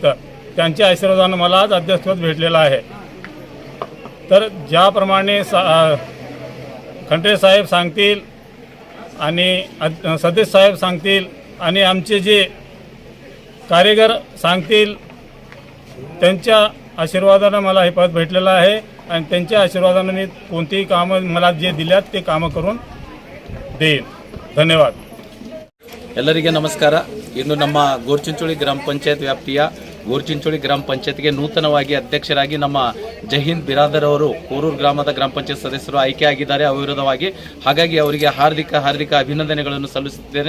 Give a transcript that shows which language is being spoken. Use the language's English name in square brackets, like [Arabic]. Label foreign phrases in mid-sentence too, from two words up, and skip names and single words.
[Marathi] त्यांच्या आशीर्वादानं मला आज अध्यक्षपद भेटलेलं आहे. तर ज्याप्रमाणे खंडे साहेब सांगतील आणि सदस्य साहेब सांगतील आणि आमचे जे कार्यगर सांगतील त्यांच्या आशीर्वादानं मला हे पद भेटलेलं आहे. आणि त्यांच्या आशीर्वादानं मी कोणतीही कामं मला जे दिल्यात ते कामं करून देईन. धन्यवाद. [Kannada] ಎಲ್ಲರಿಗೆ ನಮಸ್ಕಾರ. ಇಂದು ನಮ್ಮ ಗೋರ್ಚಿಂಚೋಳಿ ಗ್ರಾಮ ಪಂಚಾಯತ್ ವ್ಯಾಪ್ತಿಯ ಗೋರ್ಚಿಂಚೋಳಿ ಗ್ರಾಮ ಪಂಚಾಯತ್ಗೆ ನೂತನವಾಗಿ ಅಧ್ಯಕ್ಷರಾಗಿ ನಮ್ಮ ಜೈ ಹಿಂದ್ ಬಿರಾದರ್ ಅವರು ಕೋರೂರು ಗ್ರಾಮದ ಗ್ರಾಮ ಪಂಚಾಯತ್ ಸದಸ್ಯರು ಆಯ್ಕೆಯಾಗಿದ್ದಾರೆ ಅವಿರೋಧವಾಗಿ. ಹಾಗಾಗಿ ಅವರಿಗೆ ಹಾರ್ದಿಕ ಅಭಿನಂದನೆಗಳನ್ನು ಸಲ್ಲಿಸುತ್ತೇನೆ.